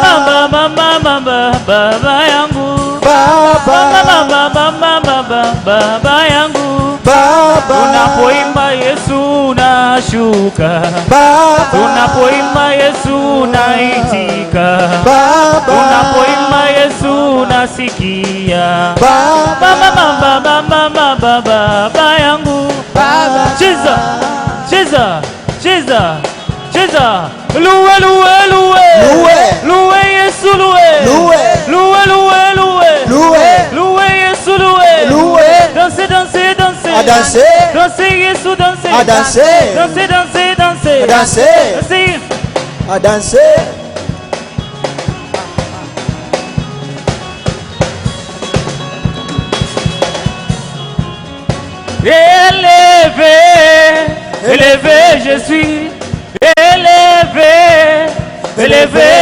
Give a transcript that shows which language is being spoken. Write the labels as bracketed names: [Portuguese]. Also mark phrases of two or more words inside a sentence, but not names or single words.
[Swahili] yangu, baba yangu, tunapoimba Yesu unashuka, tunapoimba Yesu unaitika, tunapoimba Yesu unasikia, baba yangu, cheza, cheza, cheza, cheza, luwe, luwe, luwe, luwe Yesu, luwe, luwe, luwe, luwe, luwe Yesu, luwe, [French] danser, danser, danser, danser Yesu, danser, danser, danser, danser, danser, danser. Élevé, élevé je suis, élevé, élevé